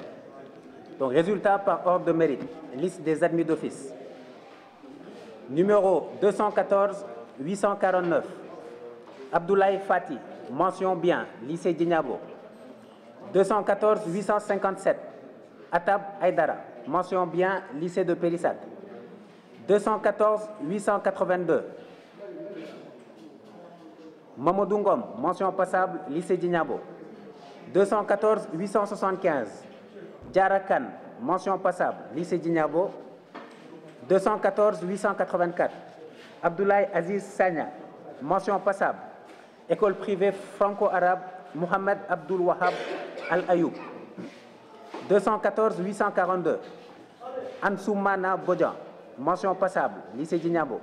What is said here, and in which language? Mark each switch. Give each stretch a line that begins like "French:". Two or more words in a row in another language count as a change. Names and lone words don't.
French: Donc, résultats par ordre de mérite. Liste des admis d'office. Numéro 214 849, Abdoulaye Fati, mention bien, lycée Djignabo. 214 857, Atab Aydara, mention bien, lycée de Périssac. 214 882, Mamadou Ngom, mention passable, lycée Djignabo. 214 875, Djarakan, mention passable, lycée Djignabo. 214 884. Abdoulaye Aziz Sagna, mention passable, école privée franco-arabe Mohamed Abdul Wahab Al-Ayoub. 214 842. Ansoumana Bodjan, mention passable, lycée Djignabo.